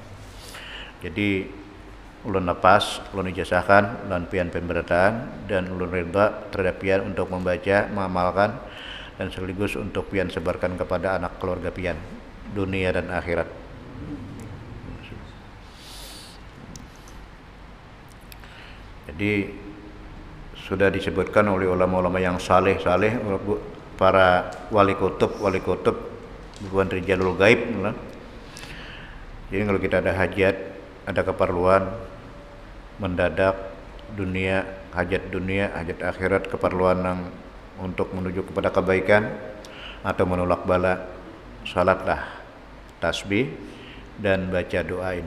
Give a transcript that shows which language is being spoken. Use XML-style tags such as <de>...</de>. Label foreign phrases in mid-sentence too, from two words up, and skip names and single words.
<bjn>Jadi ulun napas, ulun ijazahkan, ulun pian pemberataan dan ulun ridha terhadap pian untuk membaca, mengamalkan dan sekaligus untuk pian sebarkan kepada anak keluarga pian dunia dan akhirat.</bjn> <id>Jadi sudah disebutkan oleh ulama-ulama yang saleh para wali kutub bukan</id> <ar>rijalul gaib.</ar> <id>Jadi kalau kita ada hajat, ada keperluan mendadak hajat dunia, hajat akhirat, keperluan yang untuk menuju kepada kebaikan atau menolak bala, salatlah, tasbih dan baca doa ini.</id>